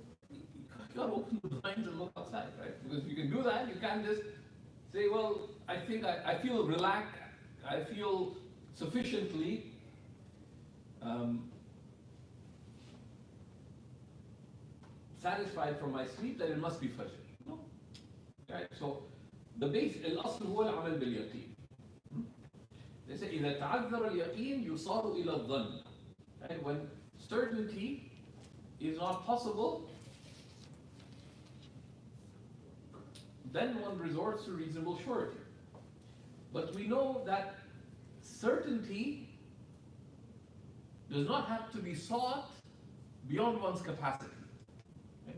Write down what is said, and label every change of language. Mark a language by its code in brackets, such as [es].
[en] You gotta open the blinds and look outside, right? Because you can do that, you can't just say, well, I think I feel relaxed, I feel sufficiently satisfied from my sleep that it must be Fajr. No. Right? So the base, [ar] الأصل هو العمل باليقين. [en] They say [ar] إذا تعذر اليقين يصار إلى الظن. [en] Right? When certainty is not possible, then one resorts to reasonable surety. But we know that certainty does not have to be sought beyond one's capacity. Right?